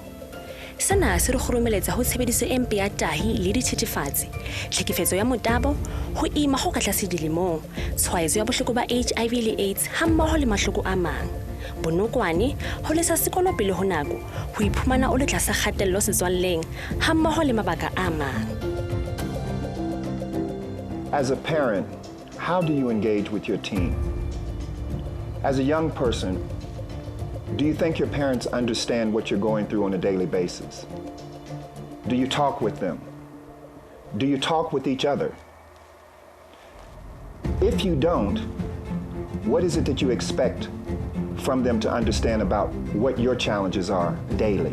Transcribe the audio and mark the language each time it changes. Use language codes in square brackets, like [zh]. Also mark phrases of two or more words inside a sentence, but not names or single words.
[st] Sena se re kgoromeletsa ho tshebediso e mpe ya tahi le dithethefatsi, tlhekefetso ya motabo, ho ima ho ka tlase dilemong, tshwaetso ya bohloko ba HIV le AIDS hammoho le mahloko a mang. Bonokwane ho lesa sekolo pele ho nako, ho iphumana o le tlasa kgatello setswalleng hammoho le mabaka a mang. [en] As a parent, how do you engage with your teen? As a young person, do you think your parents understand what you're going through on a daily basis? Do you talk with them? Do you talk with each other? If you don't, what is it that you expect from them to understand about what your challenges are daily?